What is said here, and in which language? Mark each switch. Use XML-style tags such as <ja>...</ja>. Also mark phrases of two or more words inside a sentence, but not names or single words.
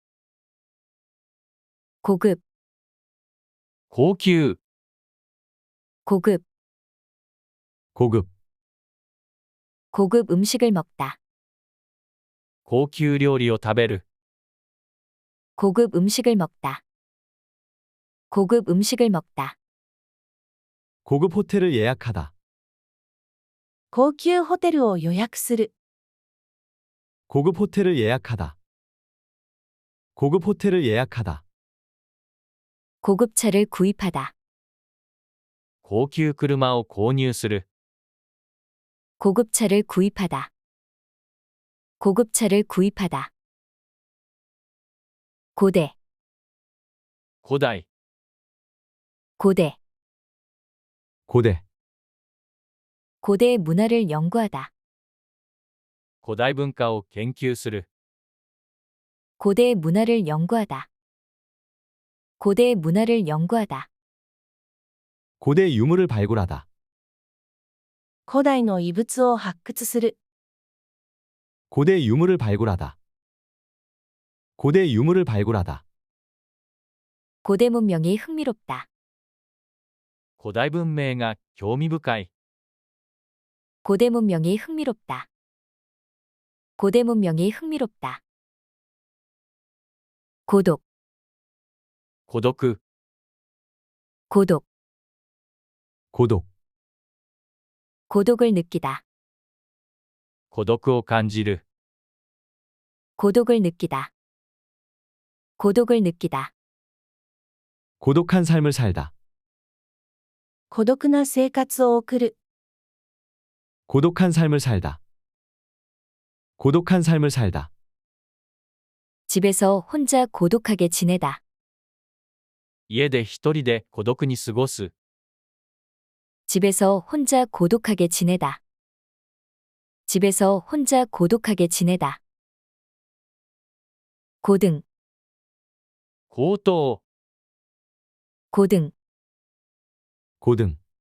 <ko>고급,</ko> <ja>高級、</ja> <ko>고급. 고급. 고급 음식을 먹다.</ko> <ja>高級料理を食べる。</ja> <ko>고급 음식을 먹다. 고급 음식을 먹다. 고급 호텔을 예약하다.</ko> <ja>高級ホテルを予約する。</ja> <ko>고급 호텔을 예약하다. 고급 호텔을 예약하다. 고급차를 구입하다.</ko> <ja>高級車を購入する。</ja> <ko>고급차를 구입하다. 고급차를 구입하다. 고대,</ko> <ja>古代、</ja> <ko>고대. 고대. 고대의 문화를 연구하다.</ko> <ja>古代文化を研究する。</ja> <ko>고대 문화를 연구하다. 고대 문화를 연구하다. 고대 유물을 발굴하다.</ko> <ja>古代の遺物を発掘する。</ja> <ko>고대 유물을 발굴하다. 고대 유물을 발굴하다. 고대 문명이 흥미롭다.</ko> <ja>古代文明が興味深い。</ja> <ko>고대 문명이 흥미롭다. 고대 문명이 흥미롭다. 고독,</ko> <ja>孤独、</ja> <ko>고독, 고독. 고독을 느끼다.</ko> <ja>孤独を感じる。</ja> <ko>고독을 느끼다. 고독을 느끼다. 고독한 삶을 살다.</ko> <ja>孤独な生活を送る。</ja> <ko>고독한 삶을 살다. 고독한 삶을 살다. 집에서 혼자 고독하게 지내다.</ko> <ja>家で一人で孤独に過ごす。</ja> <ko>집에서 혼자 고독하게 지내다. 집에서 혼자 고독하게 지내다. 고등,</ko> <ja>高等、</ja> <ko>고등, 고등.</ko>